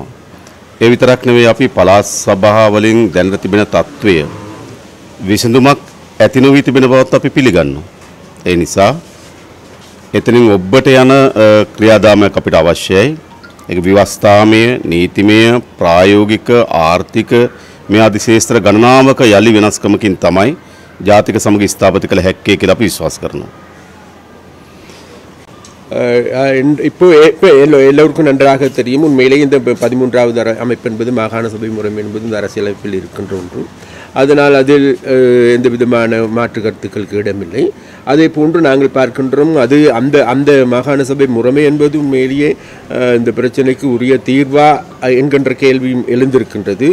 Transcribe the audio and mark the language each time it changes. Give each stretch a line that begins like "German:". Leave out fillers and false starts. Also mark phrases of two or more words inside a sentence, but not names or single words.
Sinhala: ඒ විතරක් නෙවෙයි අපි පළාත් සභා වලින් දැනට තිබෙන තත්ත්වය විසඳුමක් ඇති නොවී තිබෙන බවත් අපි පිළිගන්නවා. ඒ නිසා එතනින් ඔබට යන ක්‍රියාදාමයක් අපිට අවශ්‍යයි. ඒක විවස්ථාමය, නීතිමය, ප්‍රායෝගික, ආර්ථික මේ ආදී ශේෂ්ත්‍ර ගණනාවක යලි වෙනස්කමකින් තමයි ජාතික සමග ස්ථාපිත කළ හැක්කේ කියලා අපි විශ්වාස කරනවා.
Tamil: இப்போ எல்லோருக்கும் நன்றாக தெரியும். உண்மையிலேயே இந்த 13வது அமைப்பு என்பது மாகாண சபை முறை என்பது இந்த அரசியலமைப்பில் இருக்கின்ற ஒன்று. அதனால் அதில் எந்த விதமான மாற்று கருத்துக்களுக்கு இடமில்லை. அதே போன்று நாங்கள் பார்க்கின்றோம் அது அந்த அந்த மாகாண சபை முறைமை என்பது உண்மையிலேயே இந்த பிரச்சனைக்கு உரிய தீர்வா என்கின்ற கேள்வியும் எழுந்திருக்கின்றது.